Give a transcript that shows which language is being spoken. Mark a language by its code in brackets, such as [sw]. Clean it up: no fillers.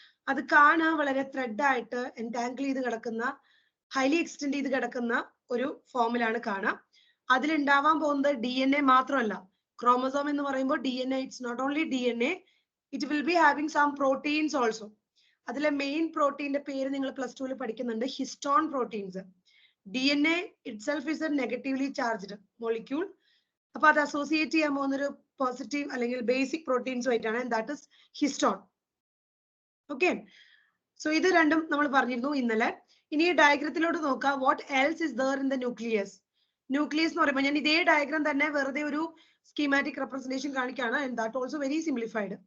[ml] അത് കാണാൻ വളരെ ത്രെഡ് ആയിട്ട് എൻടാങ്കിൾ ചെയ്ത് കിടക്കുന്ന, ഹൈലി എക്സ്റ്റെൻഡ് ചെയ്ത് കിടക്കുന്ന ഒരു ഫോമിലാണ് കാണാം. അതിലുണ്ടാവാൻ പോകുന്നത് DNA മാത്രമല്ല, ക്രോമസോം എന്ന് പറയുമ്പോൾ DNA, [en] It's not only DNA, it will be having some proteins also. [ml] അതിലെ മെയിൻ പ്രോട്ടീന്റെ പേര് നിങ്ങൾ +2 പഠിക്കുന്നുണ്ട്, histone proteins. [en] DNA itself is a negatively charged molecule. [ml] അപ്പൊ അത് അസോസിയേറ്റ് ചെയ്യാൻ പോകുന്ന ഒരു പോസിറ്റീവ് അല്ലെങ്കിൽ ബേസിക് പ്രോട്ടീൻസ് ആയിട്ടാണ്, [en] And that is histone. [ml] Okay, so ഇത് രണ്ടും നമ്മൾ പറഞ്ഞിരുന്നു ഇന്നലെ. ഇനി ഈ ഡയഗ്രത്തിലോട്ട് നോക്കാം, [en] What else is there in the nucleus. [ml] Nucleus എന്ന് പറയുമ്പോൾ ഞാൻ ഇതേ ഡയഗ്രാം തന്നെ വെറുതെ ഒരു സ്കീമാറ്റിക് റെപ്രസെന്റേഷൻ കാണിക്കുകയാണ്, [en] And that also very simplified.